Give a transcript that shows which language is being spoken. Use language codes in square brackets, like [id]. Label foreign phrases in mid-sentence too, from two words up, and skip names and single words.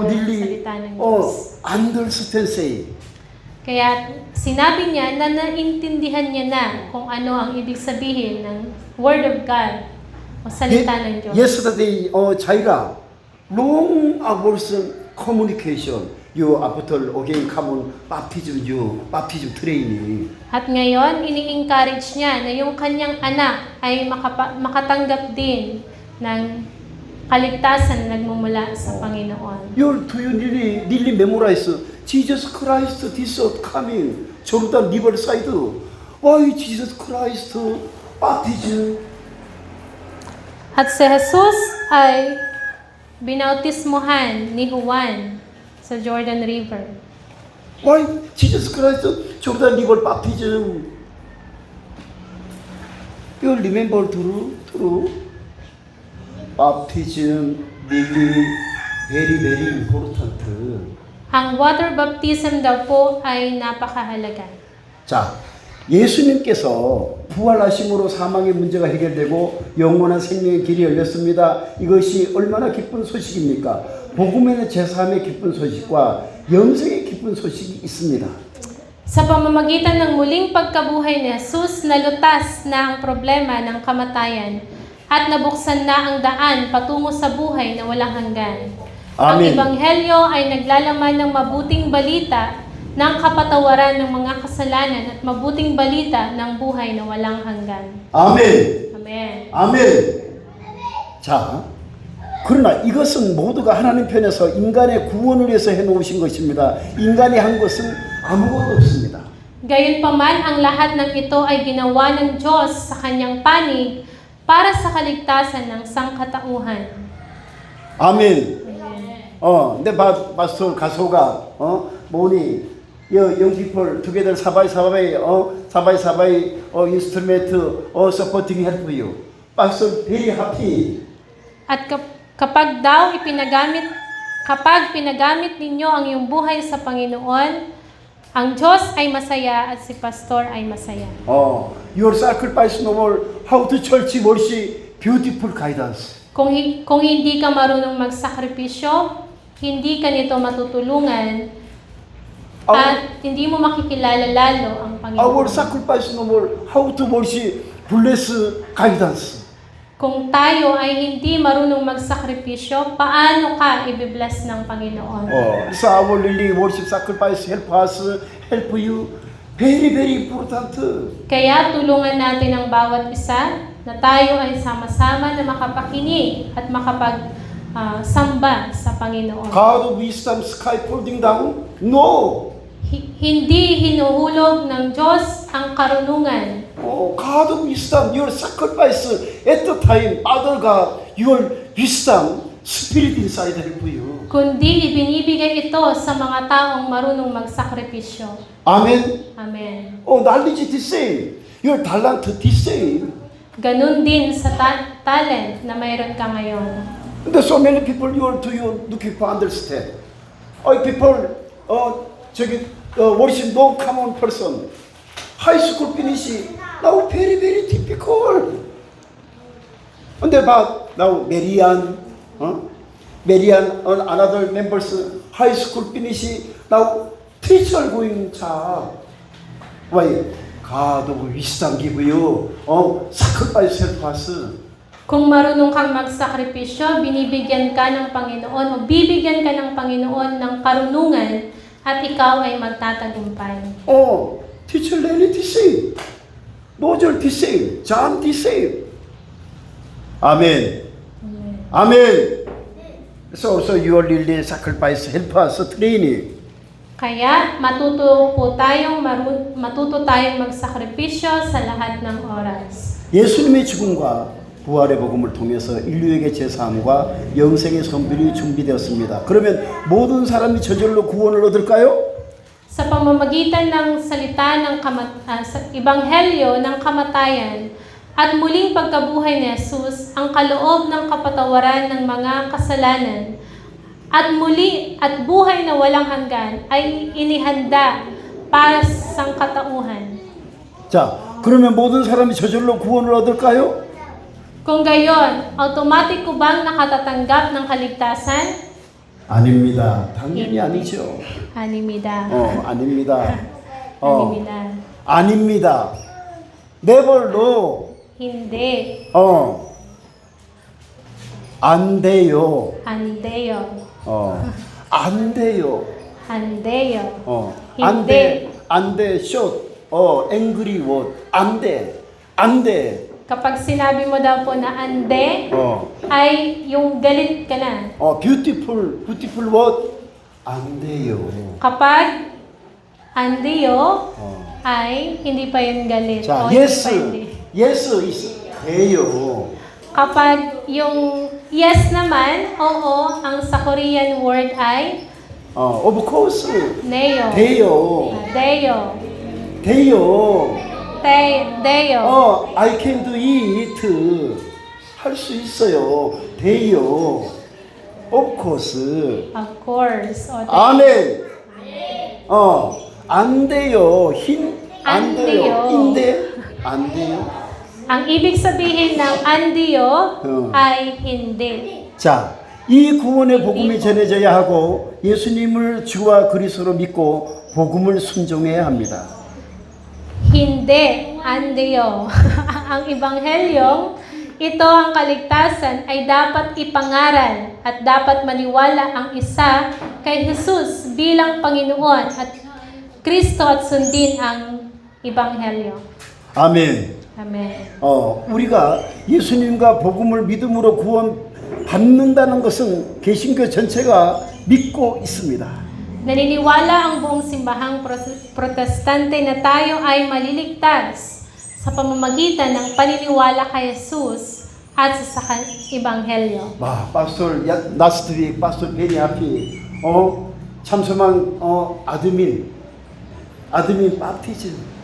[tl] ang [en] nearly [tl] salita ng Diyos. [en] understand say. [tl] Kaya sinabi niya na naintindihan niya na kung ano ang ibig sabihin ng [en] Word of God [tl] o salita ng Diyos. [en] Yesterday 자기가 long hours communication you after again come on baptism training. [tl] At ngayon, ini-encourage niya na yung kanyang anak ay makatanggap din ng kaligtasan na nagmumula sa Panginoon. [en] You really memorize Jesus Christ this coming Jordan river side. Why Jesus Christ baptism? [tl] At si Jesus ay binautismuhan ni Juan sa Jordan River. [en] Why Jesus Christ Jordan river baptism? You remember true? Baptism really very important. [tl] Ang [en] water baptism [tl] daw po ay napakahalaga. [ko] 자, 예수님께서 부활하심으로 사망의 문제가 해결되고 영원한 생명의 길이 열렸습니다. 이것이 얼마나 기쁜 소식입니까? 복음에는 제3의 기쁜 소식과 영생의 기쁜 소식이 있습니다. [tl] Sa pamamagitan ng muling pagkabuhay ni Jesus, nalutas na ang problema ng kamatayan at nabuksan na ang daan patungo sa buhay na walang hanggan. Ang Amen. Ebanghelyo ay naglalaman ng mabuting balita ng kapatawaran ng mga kasalanan at mabuting balita ng buhay na walang hanggan. [ko] 아멘. Amen. 아멘. 자, 그러나 이것은 모두가 하나님 편에서 인간의 구원을 위해서 해놓으신 것입니다. 인간이 한 것은 아무것도 없습니다. [tl] Gayunpaman, ang lahat ng ito ay ginawa ng Diyos sa kanyang panig para sa kaligtasan ng sangkatauhan. [ko] 아멘. 근데 [en] pastor [ko] 가소가 뭐니 [en] young people together 사바이 instrument supporting help you. Pastor very happy. [tl] At kapag pinagamit ninyo ang iyong buhay sa Panginoon, ang Diyos ay masaya at si pastor ay masaya. [en] Your sacrifice no more. How to church mercy, beautiful guidance. [tl] Kung hindi ka marunong magsakripisyo, hindi ka nito matutulungan at hindi mo makikilala lalo ang Panginoon. [en] Our sacrifice no more. How to mercy, bless guidance. [tl] Kung tayo ay hindi marunong magsakripisyo, paano ka i-bless ng Panginoon? [en] So our really worship sacrifice help us, help you. Very important. [tl] Kaya tulungan natin ang bawat isa na tayo ay sama-sama na makapakinig at samba sa Panginoon. [en] God wisdom sky falling down? No. [tl] Hindi hinuhulog ng Diyos ang karunungan. [en] God wisdom, your sacrifice at the time, Father God, your wisdom Spirit inside help you. [tl] kundi ibinibigay ito sa mga taong marunong magsakripisyo. [ko] 아멘. [en] Amen. knowledge the same. Your talent the same. [tl] Ganun din sa talent na mayroon ka ngayon. [en] 근데 so many people you looking for understand. People, what is no common person? High school finish now very very difficult. 근데 but now Marian and another members high school finish now teacher going job. Why? God wisdom give you sacrifice help us. [tl] Kung marunong kang magsakripisyo, binibigyan ka ng Panginoon o bibigyan ka ng Panginoon ng karunungan at ikaw ay magtatagumpay. [en] Teacher Lenny the same. Nozel the same. John the same. Amen. Amen. So you are really sacrifice help us training. [tl] Kaya matuto tayong magsakripisyo sa lahat ng oras. [ko] 예수님의 죽음과 부활의 복음을 통해서 인류에게 제사함과 영생의 선물이 준비되었습니다. 그러면 모든 사람이 저절로 구원을 얻을까요? [tl] Sa pamamagitan ng salita ng sa Ebanghelyo ng kamatayan at muling pagkabuhay ni Jesus, ang kaloob ng kapatawaran ng mga kasalanan at muli at buhay na walang hanggan ay inihanda para sa sangkatauhan. [ko] 자, 그러면 모든 사람이 저절로 구원을 얻을까요? [tl] Kung gayon, automatic ko bang nakatatanggap ng kaligtasan? [ko] 아닙니다. 당연히 아니죠. Alimida. 아닙니다. Alimida. 아닙니다. [en] Never no. [tl] Hindi. [ko] 안 돼요. Andeo. 안 돼요. Andeo. 안 [tl] Hindi. [ko] 돼. 안 돼. [en] short. angry word. [ko] 안 돼. 안 돼. [tl] Kapag sinabi mo daw po na ande, ay yung galit ka na. [en] beautiful word. [ko] 안 돼요. [tl] Kapag andeo, ay hindi pa yung galit. [ko] 자, [tl] O, [en] yes. [tl] hindi pa hindi. [en] yes is 돼요. [tl] Kapag yung yes naman, oo, ang sa [en] Korean word [tl] ay [en] of course. [ko] neo. 돼요. Deo. 돼요. Deo. [en] I can do it. [ko] 할 수 있어요. 돼요. [en] Of course. Of course. O, [ko] 아멘. 안 돼요. 안 돼요. 인데 안 돼요. [tl] ang ibig sabihin ng andeo ay hindi. [ko] 자, 이 구원의 복음이 전해져야 하고 예수님을 주와 그리스도로 믿고 복음을 순종해야 합니다. [tl] Hindi, andeo. Ang Ebanghelyong ito ang kaligtasan ay dapat ipangaral at dapat maniwala ang isa kay Jesus bilang Panginoon at Kristo at sundin ang Ebanghelyo. [ko] 아멘. Amen. 우리가 예수님과 복음을 믿음으로 구원 받는다는 것은 개신교 전체가 믿고 있습니다. [tl] Naniniwala ang buong simbahang protestante na tayo ay maliligtas sa pamamagitan ng paniniwala kay Jesus at sa Ebanghelyo. [en] pastor last week pastor very happy. 참석한 admin baptism.